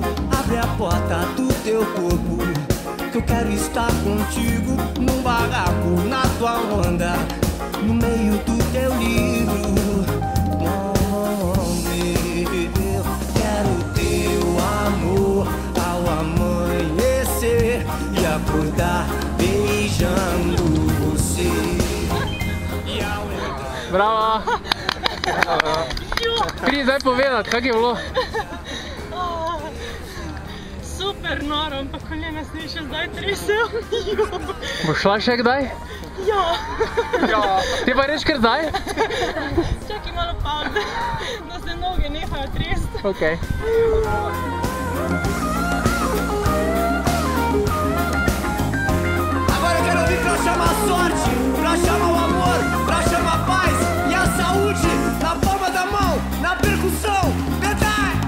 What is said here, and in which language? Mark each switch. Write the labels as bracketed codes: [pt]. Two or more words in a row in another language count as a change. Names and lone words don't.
[pt] Abre a porta do teu corpo, que eu quero estar contigo num barraco, na tua onda, no meio do teu livro. Eu quero teu amor ao amanhecer e acordar beijando você. Bravo. [sl] Bri, zdaj povedati, kak je bilo? Super noro, ampak kolena se mi še zdaj tresejo. Boš šla še kdaj? Ja. Ti pa reč kar zdaj? Čakaj malo pauze, da se noge nehajo tresti. Okej. [pt] Agora eu quero ouvir pra chamar sorte, pra chamar o amor, pra chamar paz e a saúde na palma da mão, na percussão. Cantar!